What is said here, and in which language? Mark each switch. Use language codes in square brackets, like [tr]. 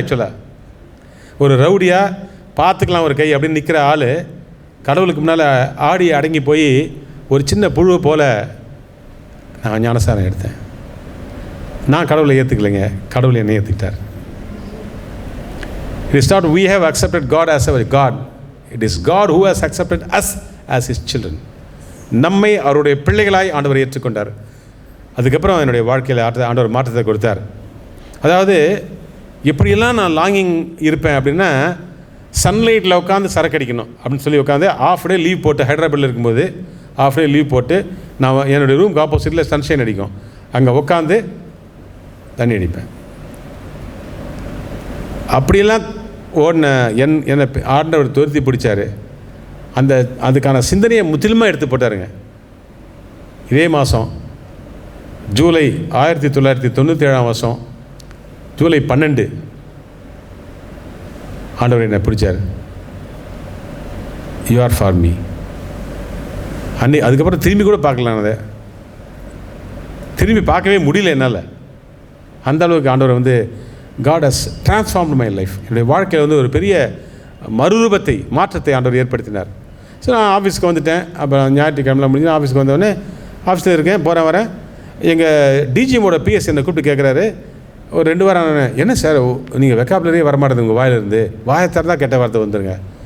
[ta] ஆக்சுவலாக ஒரு ரவுடியாக பார்த்துக்கலாம் ஒரு கை அப்படின்னு நிற்கிற ஆள் கடவுளுக்கு முன்னால் ஆடி அடங்கி போய் ஒரு சின்ன புழு போல் நான் ஞானஸ்தானம் எடுத்தேன். நான் கடவுளை ஏற்றுக்கலைங்க, கடவுளை என்னை ஏற்றுக்கிட்டார். [en] It is not we have accepted God as our God. It is God who has accepted us as His children. [ta] நம்மை அவருடைய பிள்ளைகளாய் ஆண்டவர் ஏற்றுக்கொண்டார். அதுக்கப்புறம் என்னுடைய வாழ்க்கையில் ஆண்டவர் மாற்றத்தை கொடுத்தார். அதாவது எப்படியெல்லாம் நான் லாங்கிங் இருப்பேன் அப்படின்னா, சன்லைட்டில் உட்காந்து சரக்கு அடிக்கணும் அப்படின்னு சொல்லி உட்காந்து ஆஃப் டே லீவ் போட்டு, ஹைதராபாத்தில் இருக்கும்போது ஆஃப் டே லீவ் போட்டு நான் என்னுடைய ரூமுக்கு ஆப்போசிட்டில் சன்ஷைன் அடிக்கும், அங்கே உட்காந்து தண்ணி அடிப்பேன். அப்படியெல்லாம் ஓடின என்னை ஆண்டவர் துரத்தி பிடிச்சார். அதுக்கான சிந்தனையை முற்றிலுமாக எடுத்து போட்டாருங்க. இதே மாதம் ஜூலை 1997 ஜூலை 12 ஆண்டவர் என்னை பிடிச்சார். [en] You are for me. [ta] அதுக்கப்புறம் திரும்பி கூட பார்க்கலாம், அதை திரும்பி பார்க்கவே முடியல என்னால். அந்த அளவுக்கு ஆண்டவர் வந்து [en] God has transformed my life. [ta] என்னுடைய வாழ்க்கையில் வந்து ஒரு பெரிய மறுரூபத்தை, மாற்றத்தை ஆண்டவர் ஏற்படுத்தினார். ஸோ நான் ஆஃபீஸ்க்கு வந்துட்டேன். அப்புறம் ஞாயிற்றுக்கிழமை முடிஞ்சு ஆஃபீஸ்க்கு வந்தோடனே ஆஃபீஸில் இருக்கேன், வரேன். எங்கள் டிஜிஎம்மோட பிஎஸ் என்னை கூப்பிட்டு கேட்குறாரு, ஒரு 2 வாரம். என்ன சார் நீங்கள் வெக்காபுலரியே வரமாட்டேது உங்கள் வாயிலிருந்து, வாயை திறந்தால் கெட்ட வார்த்தை வந்துடுங்க.